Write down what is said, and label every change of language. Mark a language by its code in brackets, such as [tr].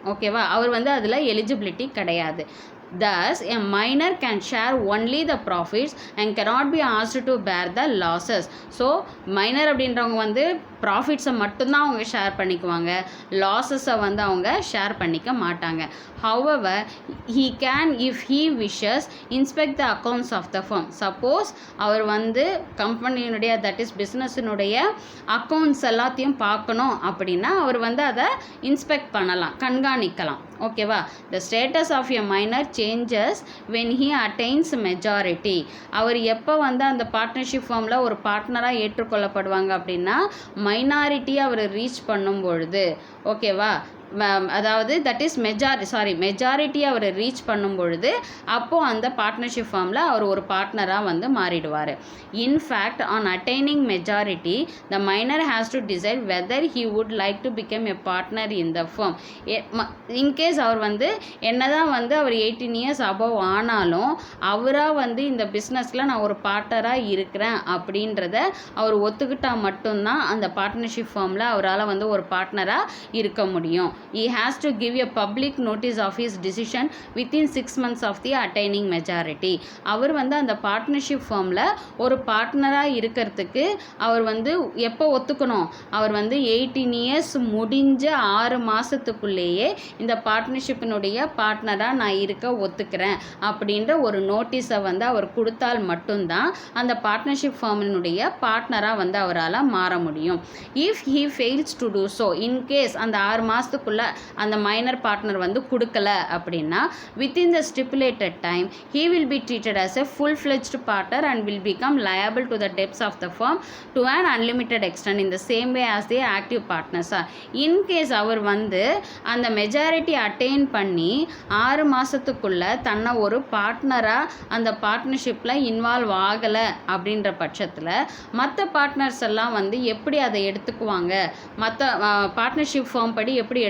[ta] ஓகேவா, அவர் வந்து அதில் எலிஜிபிலிட்டி கிடையாது. [en] Thus, a minor can share only the profits and cannot be asked to bear the losses. [ta] So, minor அப்படின்றவங்க வந்து ப்ராஃபிட்ஸை மட்டும்தான் அவங்க ஷேர் பண்ணிக்குவாங்க, லாஸஸை வந்து அவங்க ஷேர் பண்ணிக்க மாட்டாங்க. [en] However, he can if he wishes inspect the accounts of the firm. [ta] Suppose அவர் வந்து கம்பெனியினுடைய தட் இஸ் பிஸ்னஸினுடைய அக்கௌண்ட்ஸ் எல்லாத்தையும் பார்க்கணும் அப்படின்னா அவர் வந்து அதை இன்ஸ்பெக்ட் பண்ணலாம், கண்காணிக்கலாம். [en] ஓகேவா, the status of a minor changes when he attains majority. [ta] அவர் எப்போ வந்து அந்த பார்ட்னர்ஷிப் ஃபார்மில் ஒரு பார்ட்னராக ஏற்றுக்கொள்ளப்படுவாங்க அப்படின்னா மைனாரிட்டியை அவர் ரீச் பண்ணும் பொழுது, ஓகேவா, அதாவது that is majority our reach பண்ணும் பொழுது அப்போது அந்த பார்ட்னர்ஷிப் ஃபார்மில் அவர் ஒரு பார்ட்னராக வந்து மாறிடுவார். [en] In fact on attaining majority the minor has to decide whether he would like to become a partner in the firm. [ta] In case அவர் வந்து என்னதான் வந்து அவர் 18 இயர்ஸ் அபவ் ஆனாலும் அவராக வந்து இந்த பிஸ்னஸில் நான் ஒரு பார்ட்னராக இருக்கிறேன் அப்படின்றத அவர் ஒத்துக்கிட்டால் மட்டும்தான் அந்த பார்ட்னர்ஷிப் ஃபார்மில் அவரால் வந்து ஒரு பார்ட்னராக இருக்க முடியும். [en] He has to give a public notice of his decision within 6 months of the attaining majority. [ta] அவர் வந்து அந்த பார்ட்னர்ஷிப் ஃபார்மில் ஒரு பார்ட்னராக இருக்கிறதுக்கு அவர் வந்து எப்போ ஒத்துக்கணும், அவர் வந்து 18 இயர்ஸ் முடிஞ்ச 6 மாதத்துக்குள்ளேயே இந்த பார்ட்னர்ஷிப்பினுடைய பார்ட்னராக நான் இருக்க ஒத்துக்கிறேன் அப்படின்ற ஒரு நோட்டீஸை வந்து அவர் கொடுத்தால் மட்டும்தான் அந்த பார்ட்னர்ஷிப் ஃபார்மினுடைய பார்ட்னராக வந்து அவரால் மாற முடியும். [en] if he fails to do so, in case [ta] அந்த 6 மாதத்துக்குள்ள அந்த மைனர் பார்ட்னர் வந்து கொடுக்கல அப்படின்னா [en] within the stipulated time he will be treated as a full-fledged partner and will become liable to the debts of the firm to an unlimited extent in the same way as the active partners are. In case [ta] அவர் வந்து அந்த majority attain பண்ணி 6 மாதத்துக்குள்ள தன்னை ஒரு பார்ட்னராக அந்த பார்ட்னர்ஷிப்பில் involve ஆகலை அப்படின்ற பட்சத்தில் மற்ற பார்ட்னர்ஸ் எல்லாம் வந்து எப்படி அதை எடுத்துக்குவாங்க, மற்ற பார்ட்னர்ஷிப் ஃபார்ம் படி எப்படி